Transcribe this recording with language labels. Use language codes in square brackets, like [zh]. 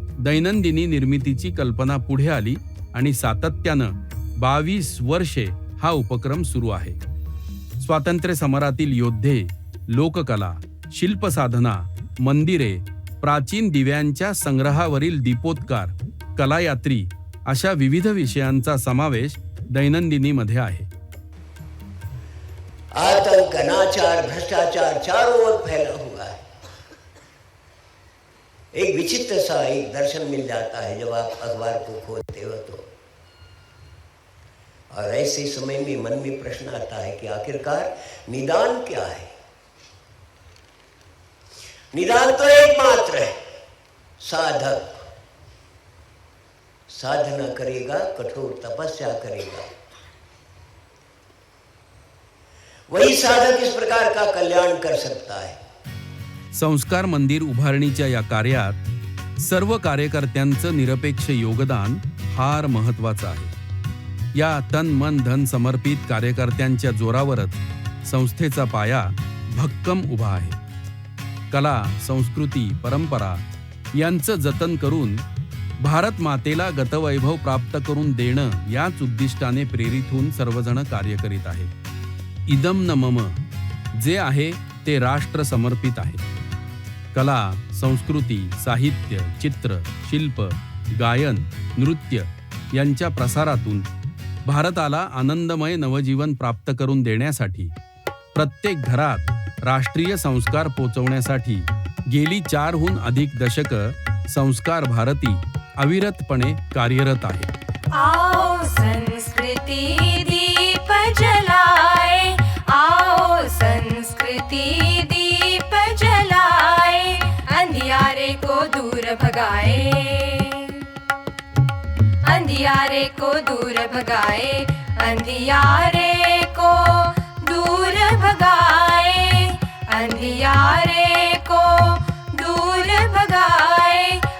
[mr] दैनंदिनी निर्मितीची कल्पना पुढे आली आणि सातत्यानं 22 वर्षे हा उपक्रम सुरू आहे. स्वातंत्र्य समरातील योद्धे, लोककला, शिल्पसाधना, मंदिरे, प्राचीन दिव्यांच्या संग्रहावरील दीपोत्कार, कलायात्री अशा विविध विषयांचा समावेश दैनंदिनीमध्ये आहे. [hi] आतंक, अनाचार, भ्रष्टाचार चारों ओर फैला हुआ है. एक विचित्र सा एक दर्शन मिल जाता है जब आप अखबार को खोलते हो तो. और ऐसे समय में मन में प्रश्न आता है कि आखिरकार निदान क्या है. निदान तो एकमात्र है, साधक साधना करेगा, कठोर तपस्या करेगा, वही साधक इस प्रकार का कल्याण कर सकता है. [mr] संस्कार मंदिर उभारणीच्या या कार्यात सर्व कार्यकर्त्यांचं निरपेक्ष योगदान फार महत्त्वाचं आहे. या तन मन धन समर्पित कार्यकर्त्यांच्या जोरावरच संस्थेचा पाया भक्कम उभा आहे. कला, संस्कृती, परंपरा यांचं जतन करून भारत मातेला गतवैभव प्राप्त करून देणं याच उद्दिष्टाने प्रेरित होऊन सर्वजण कार्य करीत आहेत. [sa] इदम न मम, [mr] जे आहे ते राष्ट्र समर्पित आहे. कला, संस्कृती, साहित्य, चित्र, शिल्प, गायन, नृत्य यांच्या प्रसारातून भारताला आनंदमय नवजीवन प्राप्त करून देण्यासाठी प्रत्येक घरात राष्ट्रीय संस्कार पोचवण्यासाठी गेली 4हून अधिक दशकं संस्कार भारती अविरतपणे कार्यरत आहे. [hi] आओ संस्कृति दीप जलाए, आओ संस्कृति दीप जलाए, अंधियारे को दूर भगाए, अंधियारे को दूर भगाए, अंधियारे को दूर भगाए, अंधियारे को दूर भगाए.